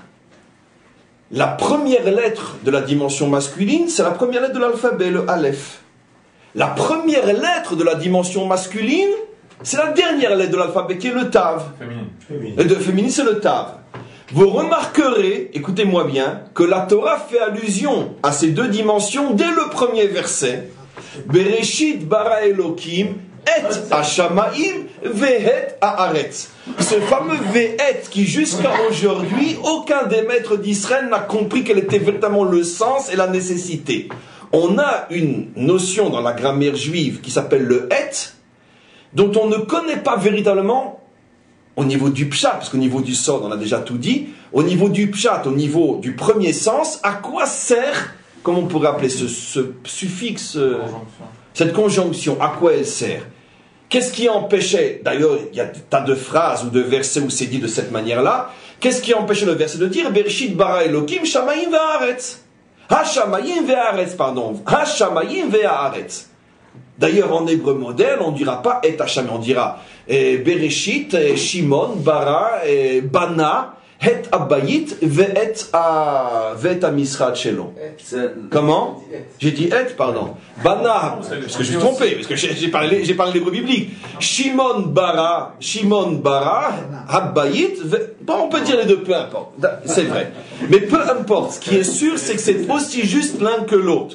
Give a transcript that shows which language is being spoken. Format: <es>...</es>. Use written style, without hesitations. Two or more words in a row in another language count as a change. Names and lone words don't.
<fr>La première lettre de la dimension masculine, c'est la première lettre de l'alphabet, le Aleph. La première lettre de la dimension masculine, c'est la dernière lettre de l'alphabet qui est le Tav. Féminine, c'est le Tav. Vous remarquerez, écoutez-moi bien, que la Torah fait allusion à ces deux dimensions dès le premier verset.</fr> <he>בראשית ברא אלהים את השמים ואת הארץ.</he> <fr>Ce fameux vehet qui jusqu'à aujourd'hui, aucun des maîtres d'Israël n'a compris quel était véritablement le sens et la nécessité. On a une notion dans la grammaire juive qui s'appelle le het, dont on ne connaît pas véritablement au niveau du pshat, parce qu'au niveau du sod, on a déjà tout dit, au niveau du pshat, au niveau du premier sens, à quoi sert, comment on pourrait appeler ce suffixe, cette conjonction, à quoi elle sert? Qu'est-ce qui empêchait, d'ailleurs, il y a des tas de phrases ou de versets où c'est dit de cette manière-là, qu'est-ce qui empêchait le verset de dire</fr> <he>בראשית ברא אלהים שמים וארץ? השמים והארץ, pardon. השמים והארץ.</he> <fr>D'ailleurs, en hébreu moderne, on ne dira pas et Hashem, on dira</fr> <he>בראשית, שמעון, ברא, בנה, את הבית, ואת המשרד שלו.</he> <fr>Comment? J'ai dit et, pardon. Bana, parce que je suis trompé, parce que j'ai parlé l'hébreu biblique.</fr> <he>שמעון ברא, הבית,</he> <fr>bon, on peut dire les deux, peu importe. C'est vrai. Mais peu importe, ce qui est sûr, c'est que c'est aussi juste l'un que l'autre.</fr>